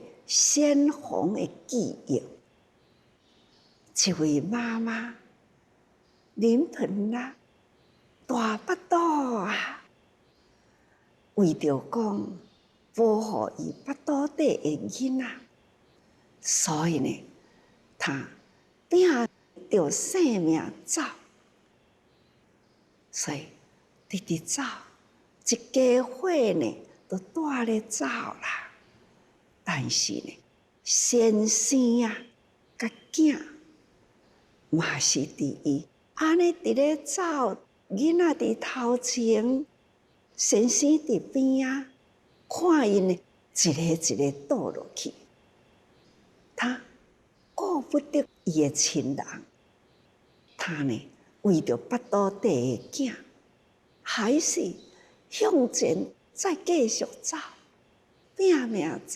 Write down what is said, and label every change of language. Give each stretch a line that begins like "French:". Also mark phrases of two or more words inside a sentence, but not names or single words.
Min Nan Chinese: 鲜红的记忆，一位妈妈临盆啦，大腹肚啊，为着讲保护伊腹肚底的囡仔，所以呢，他拼着性命走，所以直直走，一家伙呢都带咧走啦。但是呢，先生啊，甲囝嘛是伫伊安尼伫咧走，囡仔伫头前，先生伫边啊，看因呢一个倒落去，他顾不得伊的亲人，他呢为着腹肚底的囝，还是向前再继续走，拼命走。